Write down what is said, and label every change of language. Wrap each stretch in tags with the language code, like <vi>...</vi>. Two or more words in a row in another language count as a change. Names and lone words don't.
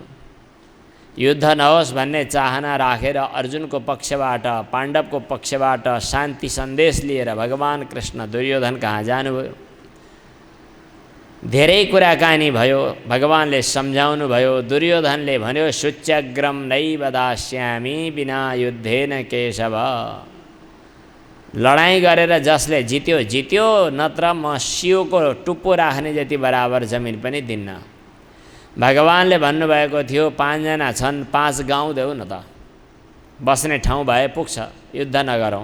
<ne>युद्ध नहोस् भन्ने चाहना राखेर अर्जुनको पक्षबाट, पाण्डवको पक्षबाट शान्ति सन्देश लिएर भगवान कृष्ण दुर्योधन कहाँ जानुभयो। धेरै कुराकानी भयो, भगवानले सम्झाउनु भयो। दुर्योधनले भन्यो</ne> <sa>शुच्यग्रम नैव दास्यामि बिना युद्धेन केशव,</sa> <ne>लडाईँ गरेर जसले जित्यो जित्यो, नत्र म सियोको टुप्पो राख्ने जति बराबर जमिन पनि दिन्न। भगवानले भन्नुभएको थियो 5 जना छन्, 5 गाउँ देऊ न त, बस्ने ठाउँ भए पुग्छ, युद्ध नगरौँ।</ne>